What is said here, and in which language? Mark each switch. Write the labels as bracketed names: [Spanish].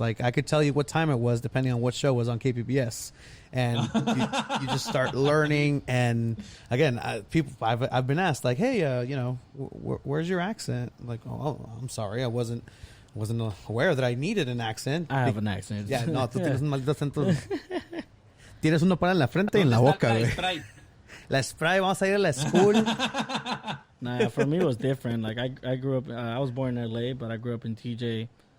[English] Like I could tell you what time it was depending on what show was on KPBS. And you just start learning. And again, I've been asked like, hey, you know, where's your accent? Like, oh, I'm sorry, I wasn't aware that I needed an accent. I have an accent. [Spanish] Yeah, no, tú tienes un maldito acento. Tienes uno para en la frente y en la boca, güey. La spray, vamos a ir a la school. [English] Nah, for me it was different. Like I grew up. I was born in LA, but I grew up in TJ.